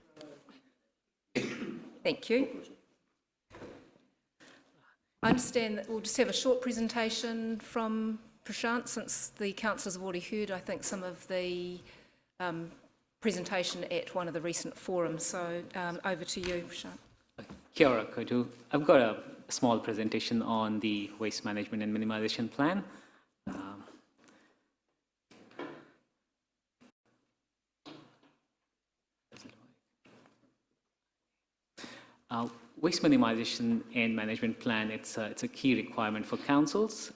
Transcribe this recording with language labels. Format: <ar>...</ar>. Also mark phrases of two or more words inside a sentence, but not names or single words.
<en>Thank you. I understand that we'll just have a short presentation from Prashant, since the councillors have already heard, I think, some of the presentation at one of the recent forums. So over to you, Prashant.</en> <mi>Kia ora koutou.</mi> <en>I've got a small presentation on the Waste Management and Minimisation Plan. Waste Minimization and Management Plan, it's a key requirement for councils.</en>